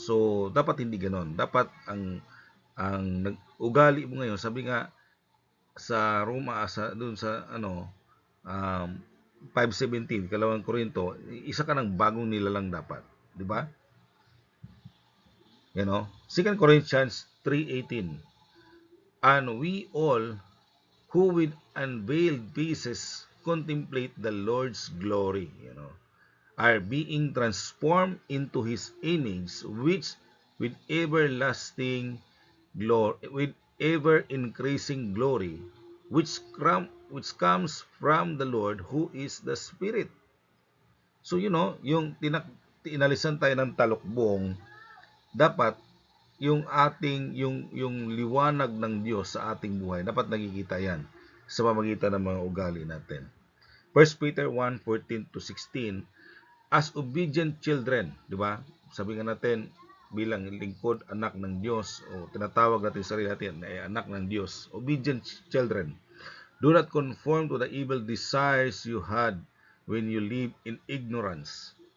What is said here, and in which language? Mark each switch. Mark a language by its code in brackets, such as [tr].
[tl] So dapat hindi ganoon. Dapat ang ugali mo ngayon, sabi nga sa Roma, sa doon sa um, 5:17, kalawang Korinto, isa ka ng bagong nilalang dapat, di ba? [en] You know, 2 Corinthians 3:18. And we all who with unveiled faces contemplate the Lord's glory, are being transformed into his image, which with everlasting glory, with ever increasing glory, which comes from the Lord who is the Spirit. [tl] So yung inalisan tayo ng talukbong, dapat yung ating yung liwanag ng Diyos sa ating buhay, dapat nakikita yan sa pamamagitan ng mga ugali natin. [en] 1 Peter 1:14-16, as obedient children, [tl] di ba? Sabi nga natin, bilang lingkod, anak ng Diyos, o tinatawag natin sarili natin ay anak ng Diyos, [en] obedient children. Do not conform to the evil desires you had when you lived in ignorance.